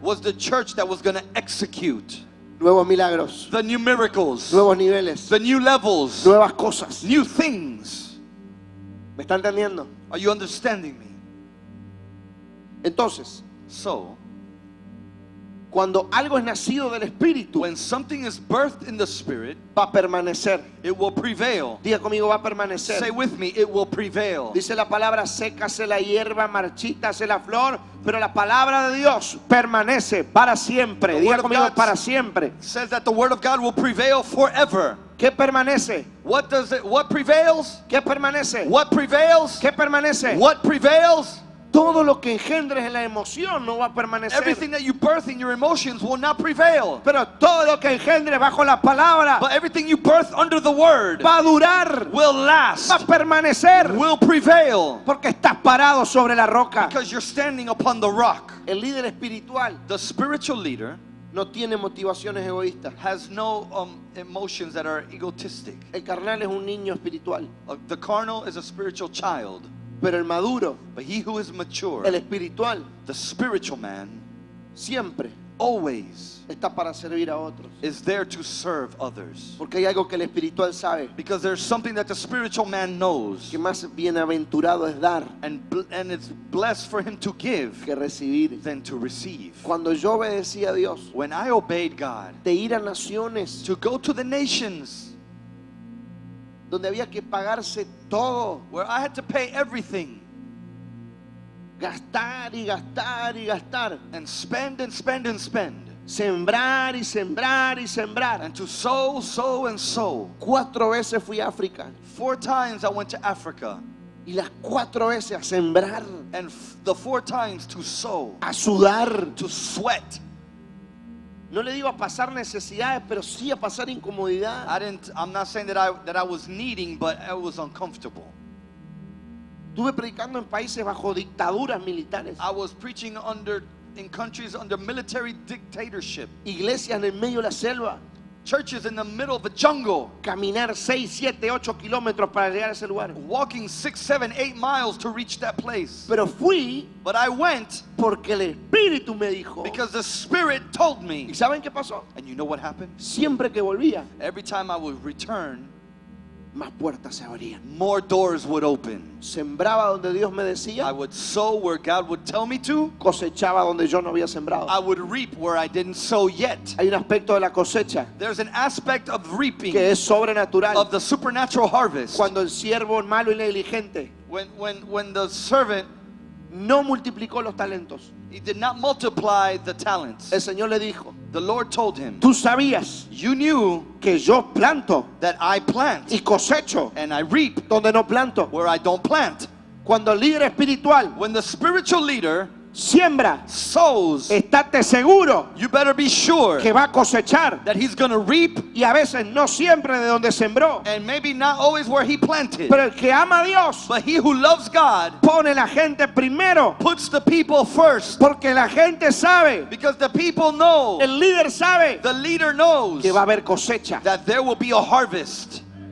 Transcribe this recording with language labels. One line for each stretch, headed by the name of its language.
English: was the church that was going to execute
Spanish: nuevos milagros,
English: the new miracles,
Spanish: nuevos niveles,
English: the new levels,
Spanish: nuevas cosas.
English: new things.
Spanish: ¿Me está entendiendo?
English: Are you understanding me?
Spanish: Entonces,
English: So,
Spanish: cuando algo es nacido del Espíritu,
English: when something is birthed in the Spirit,
Spanish: va a permanecer.
English: it will prevail.
Spanish: Diga conmigo, va a permanecer.
English: Say with me, it will prevail.
Spanish: Dice la palabra, sécase la hierba, marchítase la flor, pero la palabra de Dios permanece para siempre.
English: The
Spanish: Diga
English: word of
Spanish: conmigo,
English: God
Spanish: para siempre.
English: Says that the word of God will prevail forever.
Spanish: ¿Qué permanece?
English: What does it? What prevails?
Spanish: ¿Qué permanece?
English: What prevails?
Spanish: ¿Qué permanece?
English: What prevails?
Spanish: Todo lo que engendres en la emoción no va a permanecer.
English: Everything that you birth in your emotions will not prevail.
Spanish: Pero todo lo que engendres bajo la palabra
English: But everything you birth under the word
Spanish: va a durar,
English: will
Spanish: va a
English: last,
Spanish: permanecer,
English: will prevail,
Spanish: porque estás parado sobre la roca.
English: because you're standing upon the rock.
Spanish: El líder espiritual
English: The spiritual leader
Spanish: no tiene motivaciones egoístas.
English: has no emotions that are egotistic.
Spanish: El carnal es un niño espiritual,
English: The carnal is a spiritual child,
Spanish: pero el maduro,
English: but he who is mature,
Spanish: el espiritual,
English: the spiritual man,
Spanish: siempre
English: always
Spanish: está para servir a otros.
English: is there to serve others.
Spanish: Porque hay algo que el espiritual sabe,
English: Because there's something that the spiritual man knows,
Spanish: que más bienaventurado es dar
English: and it's blessed for him to give
Spanish: que recibir.
English: than to receive.
Spanish: Cuando yo obedecí a Dios,
English: When I obeyed God
Spanish: de ir a naciones
English: to go to the nations
Spanish: donde había que pagarse todo,
English: where I had to pay everything
Spanish: gastar y gastar y gastar,
English: and spend and spend and spend,
Spanish: sembrar y sembrar y sembrar.
English: and to sow, sow, and sow.
Spanish: 4 veces fui a África
English: 4 times I went to Africa,
Spanish: y las 4 veces a sembrar,
English: and the 4 times to sow,
Spanish: a sudar,
English: to sweat,
Spanish: No le digo a pasar necesidades, pero sí a pasar incomodidad.
English: I'm not saying that I was needing, but I was uncomfortable.
Spanish: Estuve predicando en países bajo dictaduras militares.
English: I was preaching in countries under military dictatorship.
Spanish: Iglesias en el medio de la selva.
English: Churches in the middle of the jungle.
Spanish: Caminar 6, 7, 8 kilómetros para llegar a ese lugar.
English: Walking 6, 7, 8 miles to reach that place.
Spanish: Pero fui
English: But I went
Spanish: porque el Espíritu me dijo.
English: because the Spirit told me.
Spanish: ¿Y saben qué pasó?
English: And you know what happened?
Spanish: Siempre que volvía,
English: Every time I would return,
Spanish: más puertas se abrían.
English: more doors would open.
Spanish: Sembraba donde Dios me
English: I
Spanish: decía,
English: would sow where God would tell me to.
Spanish: cosechaba donde yo no había sembrado.
English: I would reap where I didn't sow yet.
Spanish: Hay un aspecto de la cosecha
English: There's an aspect of reaping,
Spanish: que es sobrenatural.
English: of the supernatural harvest.
Spanish: Cuando el siervo malo y negligente
English: When the servant,
Spanish: no multiplicó los talentos,
English: he did not multiply the talents.
Spanish: el Señor le dijo,
English: The Lord told him,
Spanish: tú sabías
English: you knew
Spanish: que yo planto
English: that I plant
Spanish: y cosecho
English: and I reap
Spanish: donde no planto.
English: where I don't plant.
Spanish: Cuando el líder espiritual
English: When the spiritual leader
Spanish: siembra,
English: sows,
Spanish: estate seguro
English: you better be sure
Spanish: que va a cosechar,
English: that he's going to reap,
Spanish: y a veces no siempre de donde sembró.
English: and maybe not always where he planted.
Spanish: Pero el que ama a Dios
English: But he who loves God
Spanish: pone la gente primero,
English: puts the people first,
Spanish: porque la gente sabe,
English: because the people know,
Spanish: el líder sabe
English: the leader knows
Spanish: que va a haber cosecha.
English: that there will be a harvest.